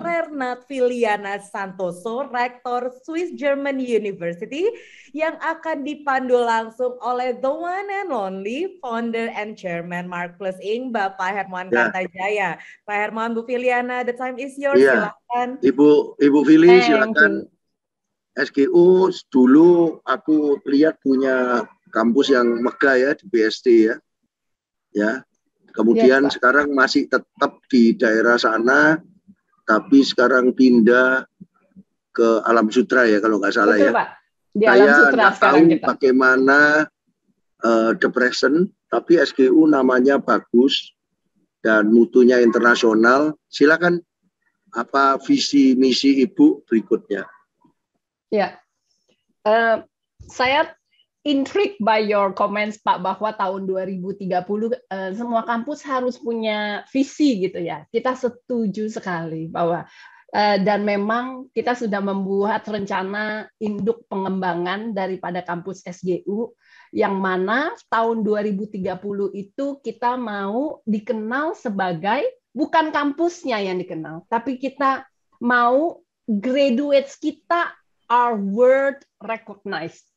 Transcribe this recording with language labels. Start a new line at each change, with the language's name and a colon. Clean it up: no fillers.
Indonesian: Renat Filiana Santoso, Rektor Swiss German University, yang akan dipandu langsung oleh
English: the one and only founder and chairman
Indonesian: Mark Plus Inc., Bapak Hermawan Kartajaya.
English: Pak Hermawan, Bu Filiana, the time is yours.
Indonesian: Silakan. Ibu Fili, silakan. SGU dulu aku lihat punya kampus yang megah ya di BSD ya. Kemudian sekarang masih tetap di daerah sana, tapi sekarang pindah ke Alam Sutra ya kalau nggak salah. Betul, ya. Pak. Di Alam Sutra nggak tahu kita bagaimana
English: the present,
Indonesian: tapi SGU namanya bagus dan mutunya internasional. Silakan apa visi misi Ibu berikutnya. Ya, saya
English: intrigued by your comments,
Indonesian: Pak, bahwa tahun 2030 semua kampus harus punya visi gitu ya. Kita setuju sekali bahwa dan memang kita sudah membuat rencana induk pengembangan daripada kampus SGU yang mana tahun 2030 itu kita mau dikenal sebagai bukan kampusnya yang dikenal, tapi kita mau
English: graduates
Indonesian: kita
English: are world recognized.